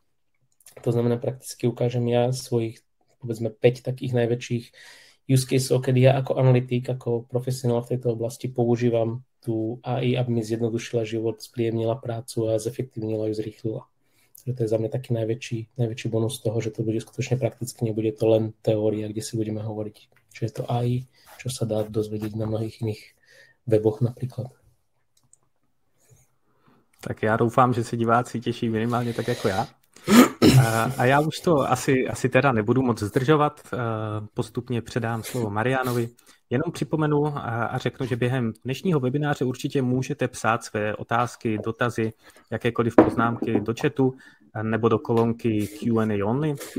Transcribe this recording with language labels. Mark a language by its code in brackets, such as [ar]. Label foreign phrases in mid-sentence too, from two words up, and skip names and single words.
[sk] To znamená, prakticky ukážem ja svojich, povedzme, 5 takých najväčších [en] use caseov, [sk] kedy ja ako analytik, ako profesionál v tejto oblasti používam tú AI, aby mi zjednodušila život, spríjemnila prácu a zefektívnila ju, zrýchlila. Takže to je za mňa taký najväčší bonus toho, že to bude skutočne prakticky, nebude to len teória, kde si budeme hovoriť, čo je to AI, čo sa dá dozvedieť na mnohých iných weboch napríklad. [cs] Tak já doufám, že se diváci těší minimálně tak jako já. A já už to asi teda nebudu moc zdržovat. Postupně předám slovo Marianovi. Jenom připomenu a řeknu, že během dnešního webináře určitě můžete psát své otázky, dotazy, jakékoliv poznámky do chatu nebo do kolonky [en] Q&A only.